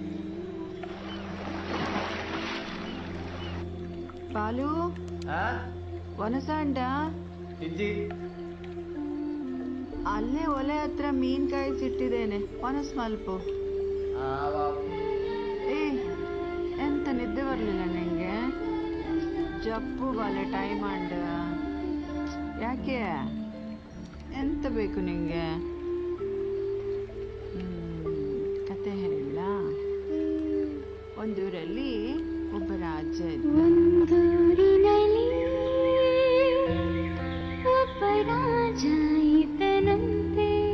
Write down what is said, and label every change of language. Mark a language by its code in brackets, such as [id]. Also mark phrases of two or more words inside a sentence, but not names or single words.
[tcy] ಬಾಲು ಒನಸಂಡ ಇಜ್ಜಿ [kn] ಅಲ್ಲೇ ಒಲೆ ಹತ್ರ ಮೀನ್ ಕಾಯಿಸಿಟ್ಟಿದ್ದೇನೆ, [tcy] ಒನಸ್ ಮಲ್ಪು. [kn] ಏ ಎಂತ ನಿದ್ದೆ ಬರ್ಲಿಲ್ಲ ನಿಂಗೆ? [tcy] ಜಪ್ಪು ಬಾಲೆ ಟೈಮ್ ಅಂಡ. [kn] ಯಾಕೆ ಎಂತ ಬೇಕು ನಿಂಗೆ? ಕತೆ ಹೇಳ. ಒಂದೂರಲ್ಲಿ ಒಬ್ಬ ರಾಜ ಇದ್ದ. ಒಂದೂರಿನಲ್ಲಿ ಒಬ್ಬ ರಾಜ ಇದ್ದನಂತೆ.